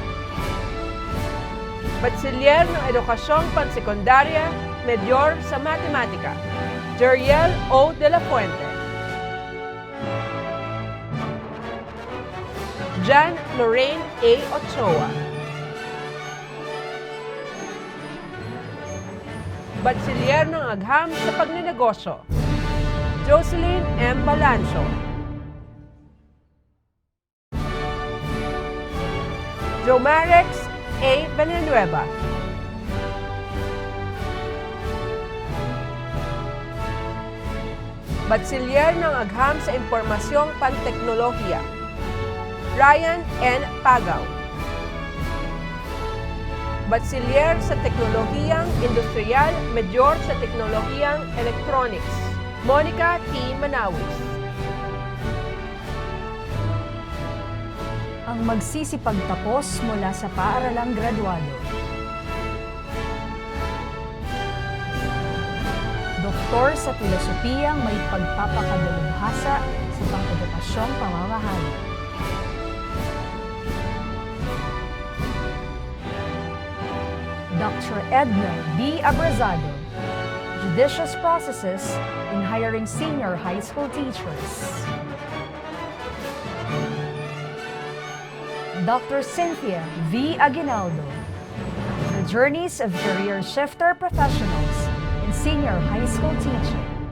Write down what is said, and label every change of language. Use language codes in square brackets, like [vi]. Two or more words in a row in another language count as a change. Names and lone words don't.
[tl] Bachelier ng Edukasyong Pang-sekundarya, Medyor sa Matematika, Jeriel O. de la Fuente. Jan Lorraine A. Ochoa. Bachelier ng Agham sa Pagnenegosyo, Jocelyn M. Balancio. Jomarex A. Benenueva. Bachelier ng Agham sa Impormasyong Panteknolohiya, Ryan N. Pagaw. Bachelier sa Teknolohiyang Industrial, Medyor sa Teknolohiyang Electronics, Monica T. Manawis. Ang magsisipagtapos mula sa paaralang graduado. Doktor sa filosofiyang may pagpapakadalubhasa sa pang-edukasyong pamamahala. Dr. Edna B. Abrazado, [en] Judicious Processes in Hiring Senior High School Teachers. Dr. Cynthia V. Aguinaldo, The Journeys of Career Shifter Professionals in Senior High School Teaching.